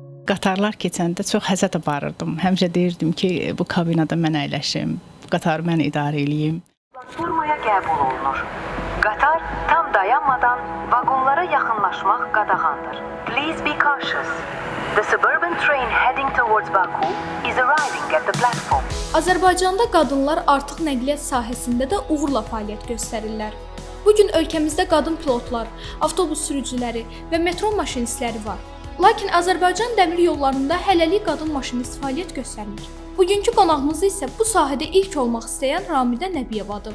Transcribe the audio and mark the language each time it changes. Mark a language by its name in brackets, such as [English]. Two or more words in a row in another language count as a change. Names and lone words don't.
[Azerbaijani] qatarlar keçəndə çox həsəd aparırdım. Həmişə deyirdim ki, bu kabinada mən əyləşim, bu qatarı mən idarə eləyim. Platformaya qəbul olunur. Qatar tam dayanmadan vaqonlara yaxınlaşmaq qadağandır. [English] Please be cautious. The suburban train heading towards Baku is arriving at the platform. [Azerbaijani] Azərbaycanda qadınlar artıq nəqliyyat sahəsində də uğurla fəaliyyət göstərirlər. Bu gün ölkəmizdə qadın pilotlar, avtobus sürücüləri və metro maşinistləri var. Lakin Azərbaycan dəmir yollarında hələlik qadın maşinist fəaliyyət göstərmir. Bugünkü qonağımız isə bu sahədə ilk olmaq istəyən Ramidə Nəbiyevadır.